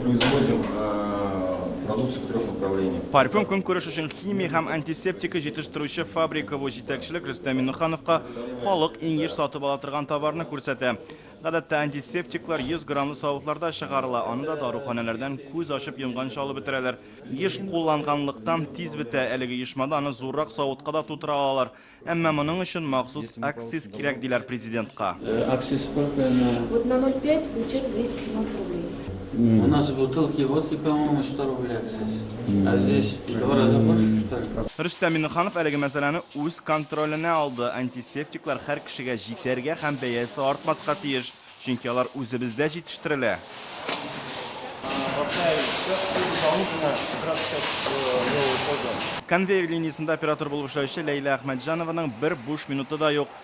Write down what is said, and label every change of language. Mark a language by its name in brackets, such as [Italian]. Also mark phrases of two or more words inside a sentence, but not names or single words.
[Russian] производим продукцию в 3 направлениях. [Turkish] Parfüm konkursu için [Tatar] химия һәм антисептика җитештерүче фабрика бу җитәкчелек Рөстәм Миннехановка халык иң еш сатып ала торган товарны күрсәтә. Гадәттә антисептиклар 100 граммлы савытларда чыгарыла, аны да даруханәләрдән күз ачып йомганча алып бетерәләр. Еш кулланганлыктан тиз бетә, әлеге ешмада аны зуррак савытка да тутыра алалар. Әмма моның өчен махсус акциз кирәк диләр президентка. [Russian] Акциз сколько на... Вот на 0,5 получается 217 рублей. У нас в бутылке водки, по-моему, 100 рублей акциз. А здесь в 2 раза больше, что ли? [Tatar] Рөстәм Миннеханов әлеге мәсьәләне үз контроленә алды. Антисептиклар һәр кешегә җитәргә һәм бәясе артмаска тиеш, чөнки алар үзебездә җитештерелә. Конвейер линиясында оператор булып эшләүче Ләйлә Әхмәтҗанованың бер буш минуты да юк.